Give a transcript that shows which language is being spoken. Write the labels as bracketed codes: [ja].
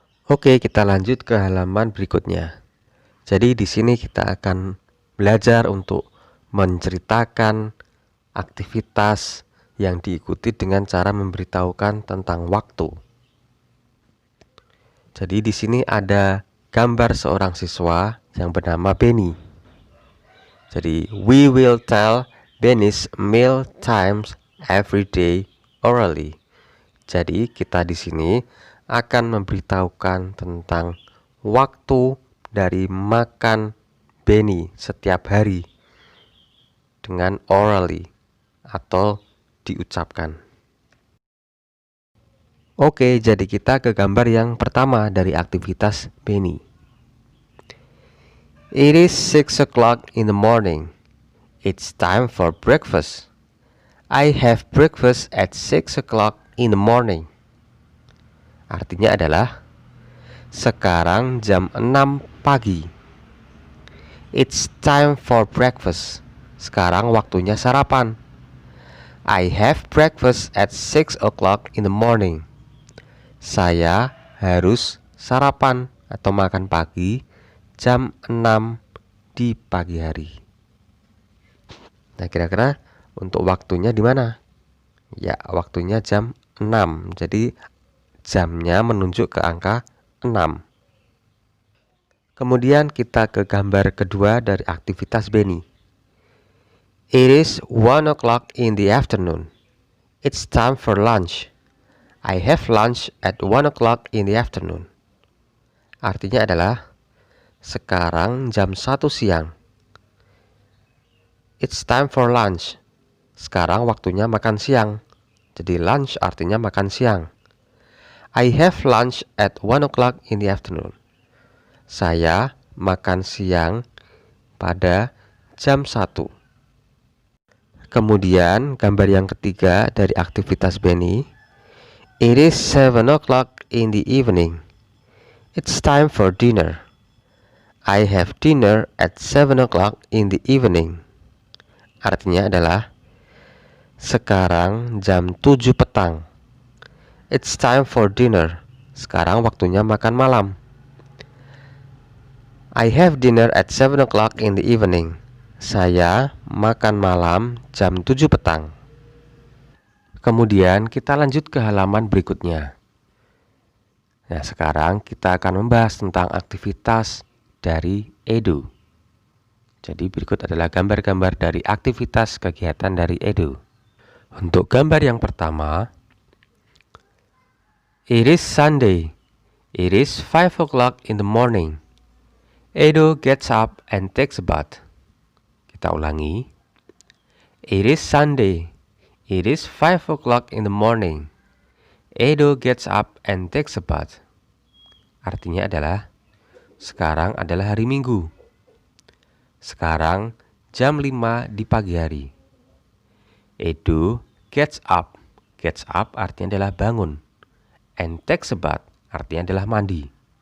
[id] Oke, kita lanjut ke halaman berikutnya. Jadi di sini kita akan belajar untuk menceritakan aktivitas yang diikuti dengan cara memberitahukan tentang waktu. Jadi di sini ada gambar seorang siswa yang bernama Benny. [en] Jadi we will tell Benny's meal times every day orally. [id] Jadi kita di sini akan memberitahukan tentang waktu dari makan Benny setiap hari dengan orally atau diucapkan. Oke, jadi kita ke gambar yang pertama dari aktivitas Benny. [en] It is 6 o'clock in the morning. It's time for breakfast. I have breakfast at 6 o'clock in the morning. [id] Artinya adalah sekarang jam 6 pagi. [en] It's time for breakfast. [id] Sekarang waktunya sarapan. [en] I have breakfast at 6 o'clock in the morning. [id] Saya harus sarapan atau makan pagi jam 6 di pagi hari. Nah, kira-kira untuk waktunya di mana? Ya, waktunya jam 6. Jadi jamnya menunjuk ke angka 6. Kemudian kita ke gambar kedua dari aktivitas Benny. [en] It is 1 o'clock in the afternoon. It's time for lunch. I have lunch at 1 o'clock in the afternoon. [id] Artinya adalah sekarang jam 1 siang. [en] It's time for lunch. [id] Sekarang waktunya makan siang. Jadi lunch artinya makan siang. [en] I have lunch at 1 o'clock in the afternoon. [id] Saya makan siang pada jam 1. Kemudian gambar yang ketiga dari aktivitas Benny. [en] It is 7 o'clock in the evening. It's time for dinner. I have dinner at 7 o'clock in the evening. [id] artinya adalah sekarang jam 7 petang. [en] It's time for dinner. [id] Sekarang waktunya makan malam. [en] I have dinner at 7 o'clock in the evening. [id] Saya makan malam jam 7 petang. Kemudian kita lanjut ke halaman berikutnya. Nah, sekarang kita akan membahas tentang aktivitas dari Edo. Jadi berikut adalah gambar-gambar dari aktivitas kegiatan dari Edo. Untuk gambar yang pertama, [en] it is Sunday. It is 5 o'clock in the morning. Edo gets up and takes a bath. [id] Kita ulangi. [en] It is Sunday. It is 5 o'clock in the morning. Edo gets up and takes a bath. [id] Artinya adalah sekarang adalah hari Minggu. Sekarang jam 5 di pagi hari. [en] Edo gets up. [id] Gets up artinya adalah bangun. [en] And takes a bath [id] artinya adalah mandi.